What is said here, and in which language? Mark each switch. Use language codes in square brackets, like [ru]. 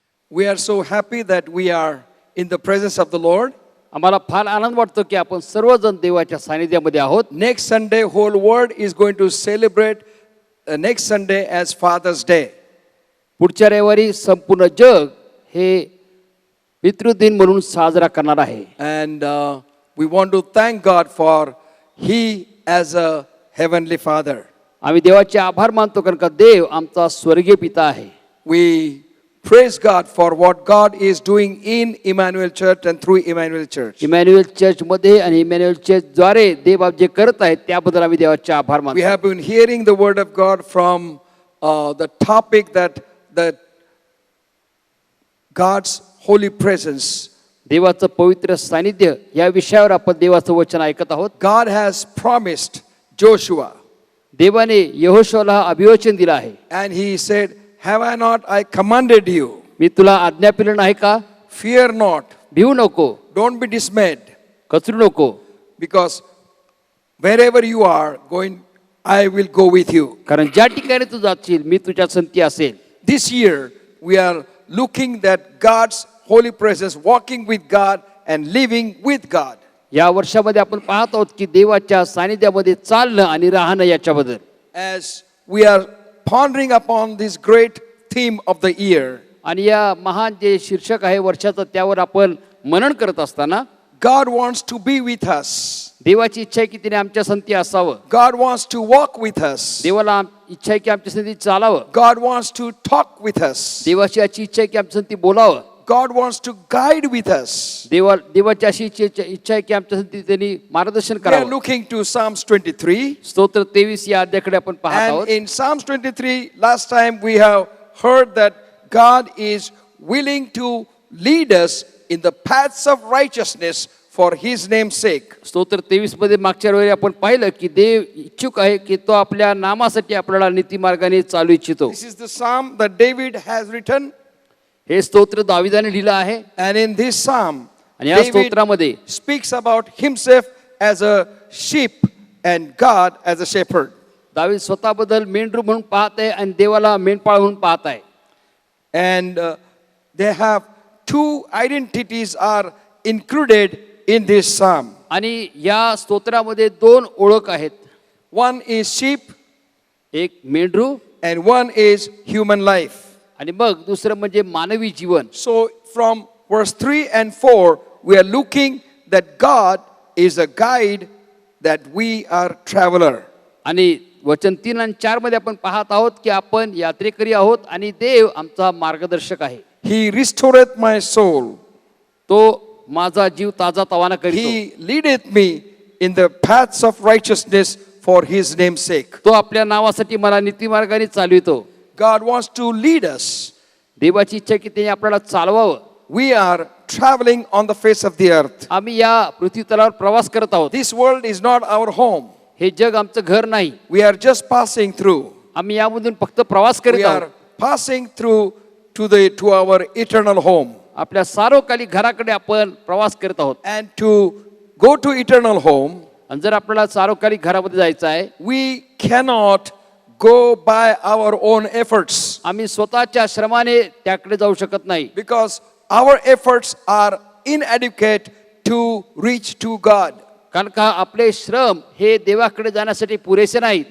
[en] We are so happy that we are in the presence of the Lord. [mr] आम्हाला फार आनंद वाटतो की आपण सर्वजण देवाच्या सानिध्यामध्ये आहोत. [en] Next Sunday, whole world is going to celebrate next Sunday as Father's Day. [mr] पुढच्या रविवारी संपूर्ण जग हे पितृदिन म्हणून साजरा करणार आहे. [en] And we want to thank God for He as a heavenly Father. [mr] आम्ही देवाचे आभार मानतो कारण का देव आमचा स्वर्गीय पिता आहे. [en] We praise God for what God is doing in Emmanuel Church and through Emmanuel Church. [mr] Emmanuel church मध्ये आणि इमॅन्युएल चर्च द्वारे देव आप जे करत आहेत त्याबद्दल आम्ही देवाचे आभार [en] We [mr] मानतो. [en] have been hearing the word of God from the topic that God's holy presence. [mr] देवाचं पवित्र सानिध्य या विषयावर आपण देवाचं वचन ऐकत आहोत. [en] God has promised Joshua, [mr] देवाने यहोशूआला अभिवचन दिलं आहे. [en] and he said, "Have I not I commanded you? [mr] मी तुला आज्ञा पिलं नाही का? [en] Fear not, [mr] भिवू नको, [en] don't be dismayed, [mr] कचरू नको, [en] because wherever you are going, I will go with you." [mr] कारण ज्या ठिकाणी तू जाशील मी तुझ्या संती असेल. [en] This year, we are looking at God's holy presence, walking with God and living with God. [mr] या वर्षामध्ये आपण पाहत आहोत की देवाच्या सानिध्यामध्ये चालणं आणि राहणं याच्याबद्दल. [en] As we are pondering upon this great theme of the year, [mr] आणि या महान जे शीर्षक आहे वर्षाचं त्यावर आपण मनन करत असताना [en] God wants to be with us. [mr] देवाची इच्छा आहे की तिने आमच्या संती असावं. [en] God wants to walk with us. [mr] देवाला इच्छा आहे की आमच्या संती चालावं. [en] God wants to talk with us. [mr] देवाची अशी इच्छा आहे की आमच्या संती बोलावं. [en] God wants to guide with us. [mr] देवाची अशी इच्छा आहे की आमच्या संती त्यांनी मार्गदर्शन [en] We are [mr] करावं. [en] looking to Psalms 23. [mr] स्तोत्र 23 या अध्यायाकडे आपण पाहत [en] And [mr] आहोत. [en] in Psalms 23, last time we have heard that God is willing to lead us in the paths of righteousness for His name's sake. [mr] स्तोत्र 23 मध्ये मागच्या वेळी आपण पाहिलं की देव इच्छुक आहे की तो आपल्या नामासाठी आपल्याला नीतिमार्गाने चालू इच्छितो. [en] This is the psalm that David has written. [mr] हे स्तोत्र दाविदाने लिहिलं आहे. [en] And in this psalm, [mr] आणि या [en] David [mr] स्तोत्रामध्ये [en] speaks about himself as a sheep and God as a shepherd. [mr] दावीद स्वतःबद्दल मेंढरू म्हणून पाहत आहे आणि देवाला मेंढपाळ म्हणून पाहत आहे. [en] And they have two identities are included in this psalm. [mr] आणि या स्तोत्रामध्ये दोन ओळख आहेत. [en] One is sheep [mr] एक मेंढरू [en] and one is human life. [mr] आणि मग दुसरं म्हणजे मानवी जीवन. [en] So from verse 3 and 4, we are looking that God is a guide, that we are traveler. [mr] आणि वचन 3 आणि 4 मध्ये आपण पाहत आहोत की आपण यात्रेकरी आहोत आणि देव आमचा मार्गदर्शक आहे. [en] He restoreth my soul. [mr] तो माझा जीव ताजा तवाना करीतो. [en] He leadeth me in the paths of righteousness for His name's sake. [mr] तो आपल्या नावासाठी मला नीतिमार्गाने चालवितो. [en] God wants to lead us. [mr] देवाची इच्छा आहे की त्याने आपल्याला चालवावं. [en] We are traveling on the face of the earth. [mr] आम्ही या पृथ्वी तलावर प्रवास करत आहोत. [en] This world is not our home. [mr] हे जग आमचं घर नाही. [en] We are just passing through. [mr] आम्ही यामधून फक्त प्रवास [en] We [mr] करीत [en] are [mr] आहोत. [en] passing through to our eternal home. [mr] आपल्या सार्वकालिक घराकडे आपण प्रवास करत आहोत. [en] And to go to eternal home, [mr] आणि जर आपल्याला सार्वकालिक घरामध्ये जायचं आहे [en] we cannot go by our own efforts, [mr] आम्ही स्वतःच्या श्रमाने त्याकडे जाऊ शकत नाही. [en] because our efforts are inadequate to reach to God. [mr] कारण का आपले श्रम हे देवाकडे जाण्यासाठी पुरेसे नाहीत.